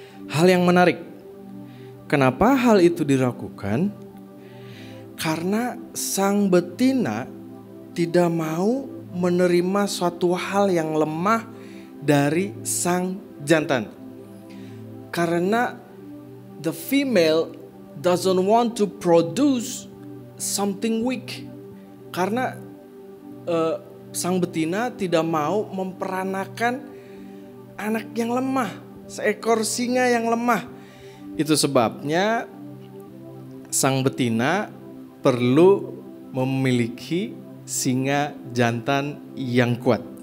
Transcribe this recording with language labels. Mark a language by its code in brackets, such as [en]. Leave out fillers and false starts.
[id] Hal yang menarik, kenapa hal itu dilakukan? Karena sang betina tidak mau menerima suatu hal yang lemah dari sang jantan. Karena [en] the female doesn't want to produce something weak. Karena [id] sang betina tidak mau memperanakan anak yang lemah, seekor singa yang lemah. Itu sebabnya sang betina perlu memiliki singa jantan yang kuat.